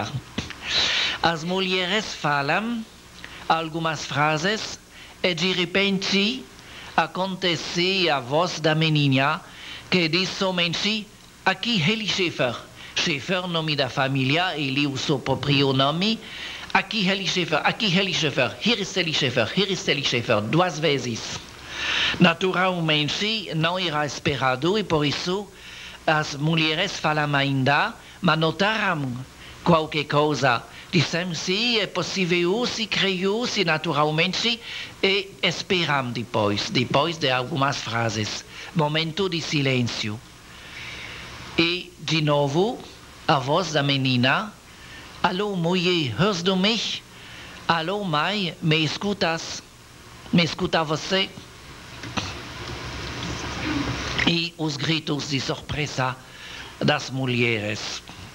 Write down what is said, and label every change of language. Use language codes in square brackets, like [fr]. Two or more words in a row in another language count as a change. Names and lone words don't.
[pt] As mulheres falam algumas frases e de repente acontece a voz da menina que diz somente aqui Heli Schäfer. Schäfer, nome da família, ele o seu próprio nome. [de] Aqui Heli Schäfer, hier ist Heli Schäfer, hier ist Heli Schäfer, [pt] duas vezes. Naturalmente, não era esperado e por isso as mulheres falam ainda, mas notaram qualquer coisa. Disseram se é possível, se creio, se naturalmente, e esperam depois de algumas frases. Momento de silêncio. E, de novo, a voz da menina. Alô, mulher, [de] hörst du mich? [pt] Alô, mãe, me escutas? Me escuta você? E os gritos de surpresa das mulheres.